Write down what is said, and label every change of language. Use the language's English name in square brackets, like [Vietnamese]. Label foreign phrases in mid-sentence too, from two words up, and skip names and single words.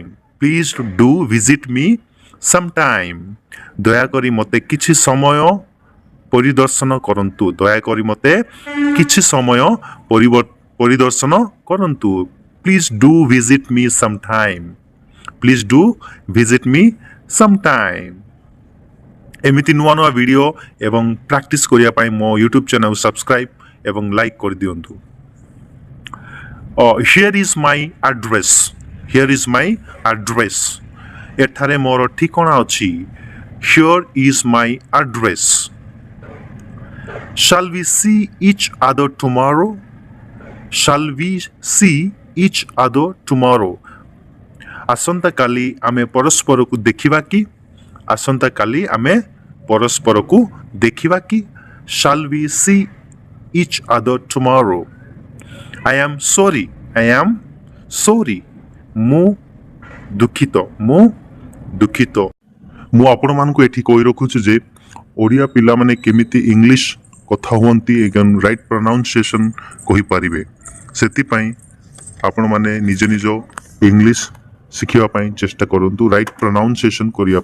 [English] please do visit me some time [Odia] ଦୟା କରି ମତେ କିଛି ସମୟ ପରିଦର୍ଶନ କରନ୍ତୁ। ଦୟା କରି ମତେ କିଛି ସମୟ ପରିଦର୍ଶନ କରନ୍ତୁ। [English] please do visit me some time. please do visit me some time. [Odia] ଏମିତି ନୂଆ ନୂଆ ଭିଡିଓ ଏବଂ ପ୍ରାକ୍ଟିସ କରିବା ପାଇଁ ମୋ ୟୁଟ୍ୟୁବ ଚ୍ୟାନେଲ ସବସ୍କ୍ରାଇବ ଏବଂ ଲାଇକ କରି ଦିଅନ୍ତୁ। [English] here is my address. here is my address [Odia] ଏଠାରେ ମୋର ଠିକଣା ଅଛି। [English] here is my address. Shall we see each other tomorrow? Shall we see each other tomorrow? [Odia] ଆସନ୍ତା କାଲି ଆମେ ପରସ୍ପରକୁ ଦେଖିବା କି। ଆସନ୍ତା କାଲି ଆମେ ପରସ୍ପରକୁ ଦେଖିବା କି। [English] Shall we see each other tomorrow? I am sorry. I am sorry. [Odia] ମୁଁ ଦୁଃଖିତ। ମୁଁ ଦୁଃଖିତ। ମୁଁ ଆପଣ ମାନଙ୍କୁ ଏଠି କହି ରଖୁଛି ଯେ ଓଡ଼ିଆ ପିଲା ମାନେ କେମିତି ଇଂଲିଶ କଥା ହୁଅନ୍ତି ଏଗନ [English] right pronunciation [Odia] କହି ପାରିବେ। ସେଥି ପାଇଁ ଆପଣ ମାନେ ନିଜ ନିଜ ଇଂଲିଶ ଶିଖିବା ପାଇଁ ଚେଷ୍ଟା କରନ୍ତୁ [English] right pronunciation [Odia] କରିବା ପାଇଁ।